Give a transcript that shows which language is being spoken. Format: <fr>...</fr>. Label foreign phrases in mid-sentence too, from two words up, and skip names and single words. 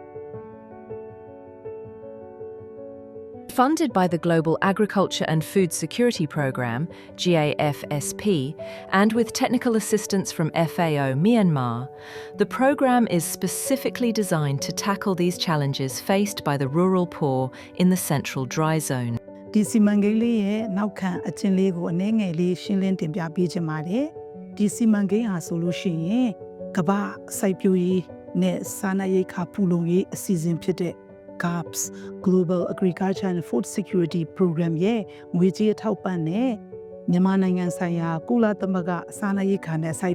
<en>Funded by the Global Agriculture and Food Security Programme, GAFSP, and with technical assistance from FAO Myanmar, the programme is specifically designed to tackle these challenges faced by the rural poor in the central dry zone.</en> <my>ဒီစီမံကိန်းလေးရဲ့နောက်ခံအချင်းလေးကိုအနေငယ်လေးရှင်းလင်းတင်ပြပေးချင်ပါတယ်။ဒီစီမံကိန်းဟာဆိုလို့ရှိရင်ကမ္ဘာစိုက်ပျိုးရေးနဲ့စားနပ်ရိက္ခာဖူလုံရေး အစီအစဉ်ဖြစ်တဲ့ GAPS Global Agriculture and Food Security Program ရဲ့ငွေကြေးအထောက်ပံ့နဲ့မြန်မာနိုင်ငံဆိုင်ရာကုလသမဂ္ဂစားနပ်ရိက္ခာနဲ့စိုက်</my>